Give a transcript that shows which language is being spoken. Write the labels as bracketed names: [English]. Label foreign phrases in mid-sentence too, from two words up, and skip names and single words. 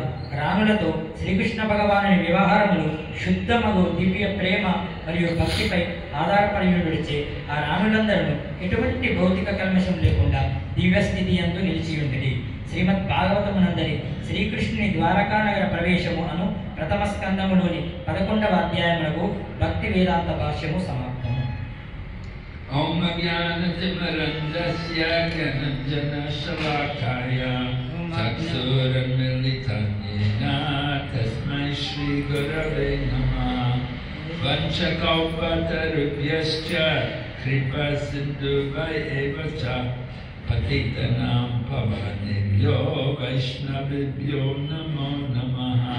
[Telugu] రాణులతో శ్రీకృష్ణ భగవానుని వ్యవహారములు శుద్ధమగు దివ్య ప్రేమ మరియు భక్తిపై ఆధారపడిచే ఆ రాణులందరూ ఎటువంటి భౌతిక కల్మషం లేకుండా దివ్యస్థితి యందు నిలిచియుండిరి. శ్రీమద్ భాగవతమునందరి శ్రీకృష్ణుని ద్వారకానగర ప్రవేశము అను ప్రథమ స్కందములోని 11వ అధ్యాయమునకు భక్తి వేదాంత భాష్యము సమాప్తము. [Sanskrit] ओम् ज्ञान-तिमिरान्धस्य ज्ञानाञ्जन-शलाकया चक्षुरुन्मीलितं येन तस्मै श्री गुरवे नमः वाञ्छाकल्पतरुभ्यश्च कृपा सिन्धुभ्य च पतितानां पावनेभ्यो वैष्णवेभ्यो नमो नमः.